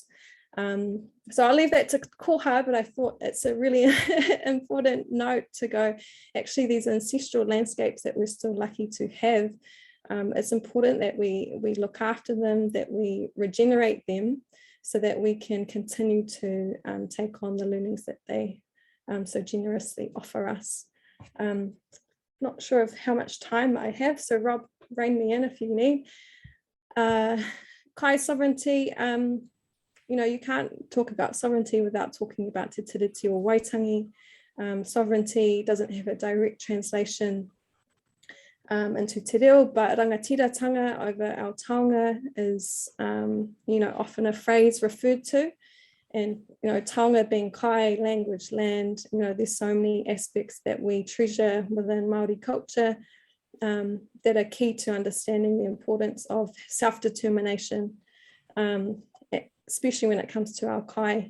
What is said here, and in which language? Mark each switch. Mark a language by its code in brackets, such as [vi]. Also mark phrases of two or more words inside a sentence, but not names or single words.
[en] So I'll leave that to koha, but I thought it's a really important note to go, actually these ancestral landscapes that we're still lucky to have, it's important that we look after them, that we regenerate them, so that we can continue to take on the learnings that they so generously offer us. Not sure of how much time I have, so Rob, rein me in if you need. Kai sovereignty, you know, you can't talk about sovereignty without talking about [mi] te tiriti o Waitangi. [en] Sovereignty doesn't have a direct translation into [mi] te reo, [en] but rangatiratanga over our taonga is, you know, often a phrase referred to. And, you know, taonga being kai, language, land, you know, there's so many aspects that we treasure within Māori culture that are key to understanding the importance of self-determination, especially when it comes to our kai.